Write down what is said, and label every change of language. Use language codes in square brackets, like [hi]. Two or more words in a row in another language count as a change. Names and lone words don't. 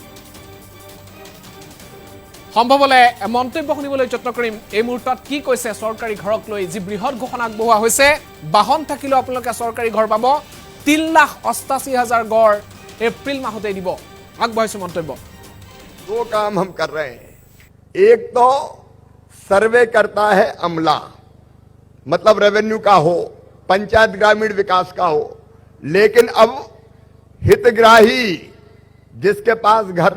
[as] সম্ভৱলে মন্তব্য শুনিবলৈ যত্ন কৰিম এই মুহূৰ্তত কি কৈছে চৰকাৰী ঘৰক লৈ যি বৃহৎ ঘোষণা আগবঢ়োৱা হৈছে বাহন থাকিলেও আপোনালোকে চৰকাৰী ঘৰ পাব 3,88,000 ঘৰ এপ্ৰিল মাহতে দিব আগবঢ়াইছে মন্তব্য [hi] दो काम हम कर रहे हैं एक तो सर्वे करता है अमला मतलब रेवेन्यू का हो पंचायत ग्रामीण विकास का हो लेकिन अब हितग्राही जिसके पास घर